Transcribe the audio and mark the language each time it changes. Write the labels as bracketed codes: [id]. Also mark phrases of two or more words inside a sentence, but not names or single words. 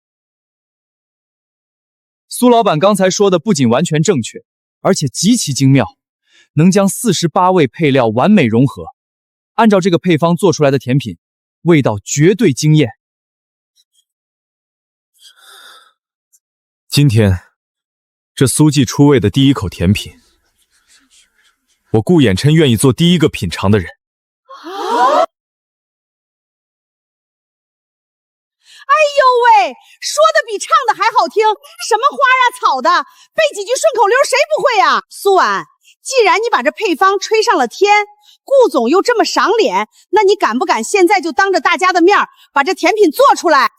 [zh] 蘇老闆剛才說的不僅完全正確，而且極其精妙，能將48味配料完美融合，按照這個配方做出來的甜品，味道絕對驚豔。今天，這蘇記出味的第一口甜品，我顧衍琛願意做第一個品嘗的人。哎呦喂，說的比唱的還好聽，什麼花啊草的，背幾句順口溜誰不會啊？蘇婉，既然你把這配方吹上了天，顧總又這麼賞臉，那你敢不敢現在就當着大家的面把這甜品做出來？